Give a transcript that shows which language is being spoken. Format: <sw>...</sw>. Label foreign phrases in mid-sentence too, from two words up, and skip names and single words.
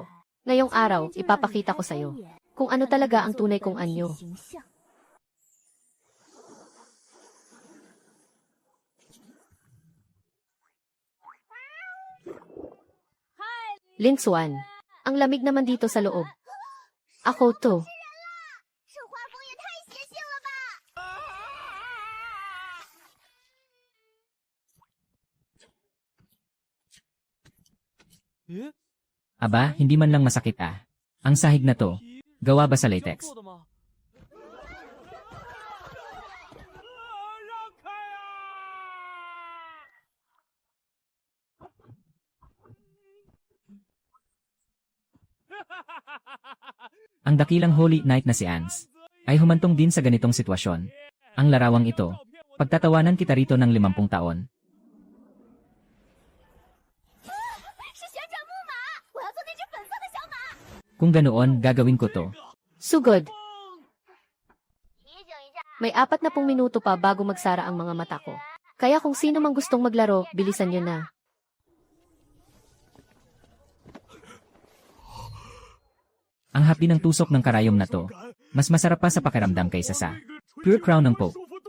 <tl>Ngayong araw, ipapakita ko sa'yo kung ano talaga ang tunay kong anyo. Lin Xuan. Ang lamig naman dito sa loob. Ako to.</tl> <zh>这画风也太邪性了吧！</zh> <tl>Aba, hindi man lang masakit ah. Ang sahig na to, gawa ba sa latex? Ang dakilang</tl> <en>Holy Knight</en> <tl>na si Ans ay humantong din sa ganitong sitwasyon. Ang larawang ito, pagtatawanan kita rito ng 50 taon.</tl> <zh>是旋转木马，我要做那只粉色的小马。</zh> <tl>Kung ganoon, gagawin ko to. Sugod.</tl> <zh>提醒一下，</zh> <tl>May 40 minuto pa bago magsara ang mga mata ko. Kaya kung sino mang gustong maglaro, bilisan nyo na. Ang hapdi ng tusok ng karayom na to, mas masarap pa sa pakiramdam kaysa sa</tl> <en>pure crown</en> <tl>ng Pope.</tl>